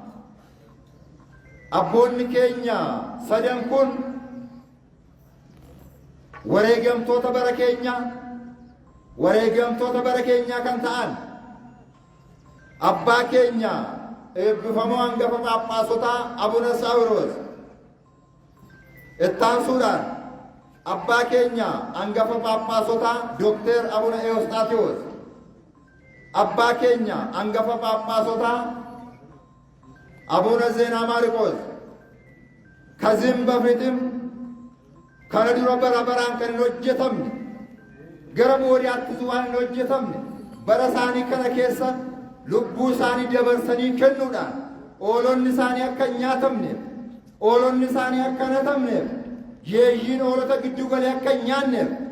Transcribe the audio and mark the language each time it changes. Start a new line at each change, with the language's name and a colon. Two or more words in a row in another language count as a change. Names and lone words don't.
Oromo: abboonni keenya sadan kun wareegamtoota bara keenya kan ta'an abbaa keenya eebbifamoo hangafa phaaphaasotaa Abuna Saawuroos ittaansuudhaan abbaa keenya hangafa phaaphaasotaa Dookter Abuna Ewostaatiyoos abbaa keenya hangafa phaaphaasotaa Abuna Zeenaa Maariqoos
Amharic: ከዚህም በፊትም ከነድሮ
Oromo: bara baraan kan hojjetamne gara boodiyaatti waan hojjetamne bara isaanii kana keessa lubbuu isaanii dabarsanii kennuudhaan oolonni isaanii akka hin nyaatamneef oolonni isaanii akka hin hatamneef yeeyyiin oolota gidduu galee akka hin nyaanneef